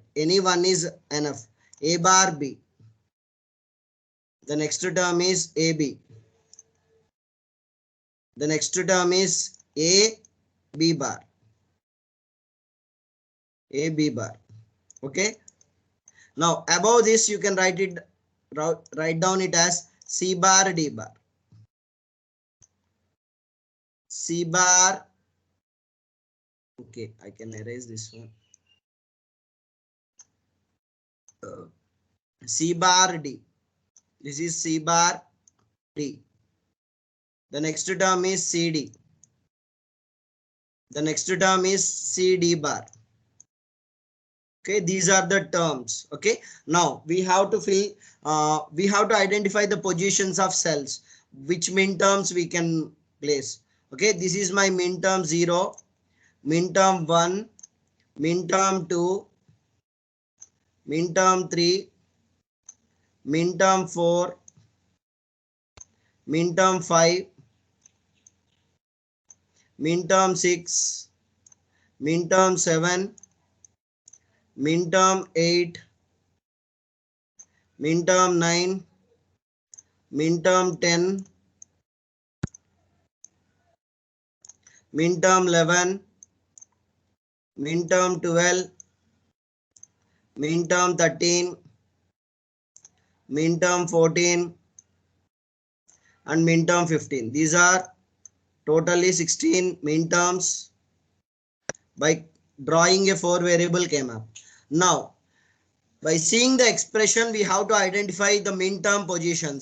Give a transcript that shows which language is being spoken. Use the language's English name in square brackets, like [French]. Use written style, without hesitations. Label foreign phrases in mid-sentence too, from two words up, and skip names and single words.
[English] Any one is enough. A bar B. The next term is AB. The next term is A B bar. A B bar. Okay. Now above this you can write down it as C bar D bar. C bar. Okay, I can erase this one. C bar D. This is C bar D. The next term is CD. The next term is CD bar. Okay, these are the terms. Okay, now we have to we have to identify the positions of cells, which min terms we can place. Okay, this is my min term 0, min term 1, min term 2, min term 3, min term 4, min term 5, min term 6, min term 7, min term 8, min term 9, min term 10, min term 11, min term 12, min term 13, min term 14, and min term 15. These are totally 16 min terms by drawing a 4 variable K-map. Now, by seeing the expression, we have to identify the min term positions.